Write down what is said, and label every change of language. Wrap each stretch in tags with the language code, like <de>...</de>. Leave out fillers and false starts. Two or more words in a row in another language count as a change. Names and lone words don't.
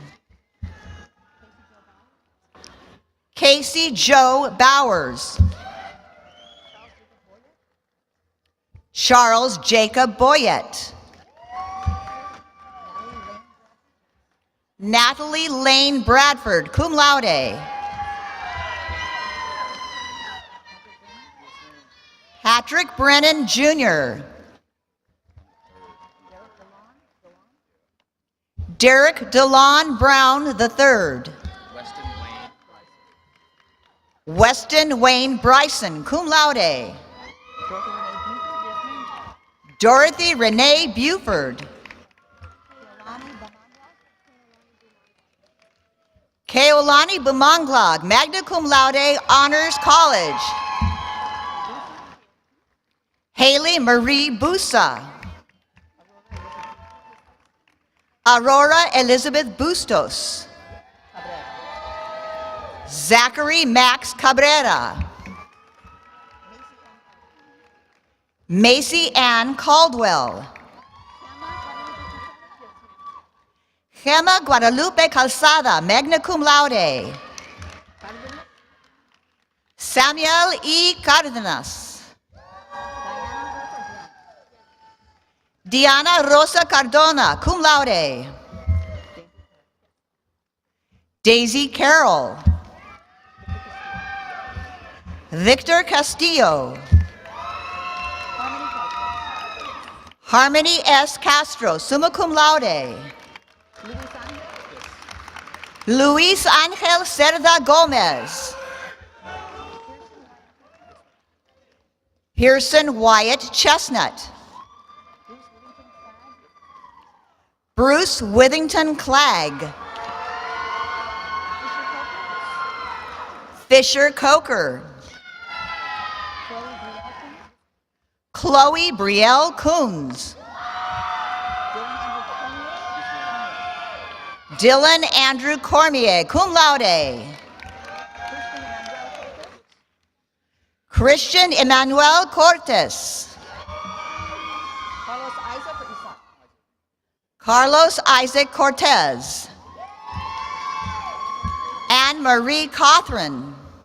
<en>Casey Joe Bowers. Charles Jacob Boyett. Natalie Lane Bradford,</en> <la>cum laude.</la> <en>Patrick Brennan Jr. Derek DeLon Brown III. Weston Wayne Bryson,</en> <la>cum laude.</la> <en>Dorothy Renee Buford. Keolani Bumanglag,</en> <la>magna cum laude,</la> <en>honors college. Haley Marie Busa. Aurora Elizabeth Bustos. Zachary Max Cabrera. Macy Ann Caldwell. Gemma Guadalupe Calzada,</en> <la>magna cum laude.</la> <en>Samuel E. Cardenas. Diana Rosa Cardona,</en> <la>cum laude.</la> <en>Daisy Carroll. Victor Castillo. Harmony S. Castro,</en> <la>summa cum laude.</la> <en>Luis Angel Cerda Gomez. Pearson Wyatt Chestnut. Bruce Withington Clegg. Fisher Coker. Chloe Brielle Coons. Dylan Andrew Cormier,</en> <la>cum laude.</la> <en>Christian Emmanuel Cortes. Carlos Isaac Cortez. Anne Marie Cothran.</en>